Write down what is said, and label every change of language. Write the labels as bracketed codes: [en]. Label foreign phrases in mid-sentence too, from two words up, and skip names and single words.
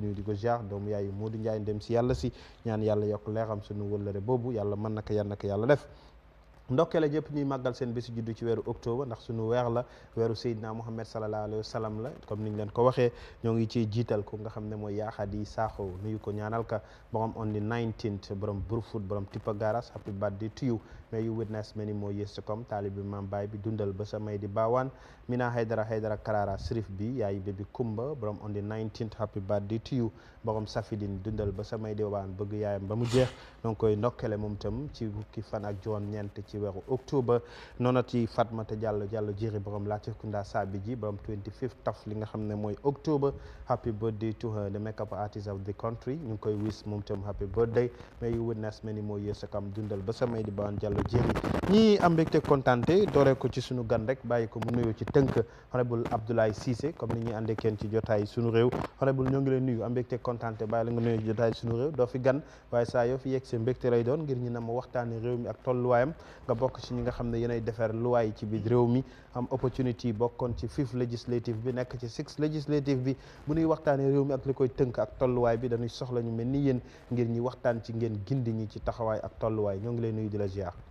[wo] nuyu di ko ziar doomu yaayu Modou Ndiaye dem si yàlla si ñaan yàlla yokk leeram suñu wëllëre boobu yàlla mën na ko yal na ko yàlla def ndokkale jëpp ñuy màggal seen bési juddu ci weeru octobre ndax suñu weer la weeru Seydina Muhammad [ar] صلى الله عليه وسلم [wo] la comme niñ leen ko waxee ñoo ngi ciy jiital ko nga xam ne mooy Yahya Sakho nuyu ko ñaanal ka borom [en] on the 19th [wo] borom Brufut borom Tipa Garas happy [en] birthday to you may you witness many more years to come [wo] taalibi maam baay bi dundal ba sa may di baawaan Mina Haydara Karara Sirif bi yaayu bébi Kumba borom [en] on the 19th happy birthday to you [wo] borom Safidine dundal ba sa may di baawaan bëgg yaayam ba mu jeex donc koy ndokkale moom tam ci fukki fan ak juróom-ñeent ci weeru octobre noonu ci Fatmata Diallo jiri borom Latrikunda Sabi ji borom 25th taf li nga xam ne mooy octobre [en] happy birthday to her the makeup artist of the country [wo] ñu ngi koy wis moom tam [en] happy birthday may you witness many more years to come [wo] dundal ba sa may di baawaan Diallo jiri ñii am mbégte kontante dooree ko ci sunu gan rek bàyyi ko mu nuyoo ci tënk honorable Abdoulaye Cissé comme ni ñuy àndee kenn ci jotaay sunu réew honorable ñoo ngi leen nuyu am mbégte kontante bàyyi la nga nuyoo ci jotaay sunu réew doo fi gan waaye saa yoo fi yegg see mbégte lay doon ngir ñu na ma waxtaane réew mi ak tolluwaayam nga bokk ci ñi nga xam ne yéenay defar luwaay ci biir réew mi am opportunity bokkoon ci 5th législative bi nekk ci 6th législative bi bu ñuy waxtaanee réew mi ak li koy tënk ak tolluwaay bi dañuy soxla ñu mel ni yéen ngir ñi waxtaan ci ngeen gindi ñi ci taxawaay ak tolluwaay ñoo ngi lay nuyu di la ziar.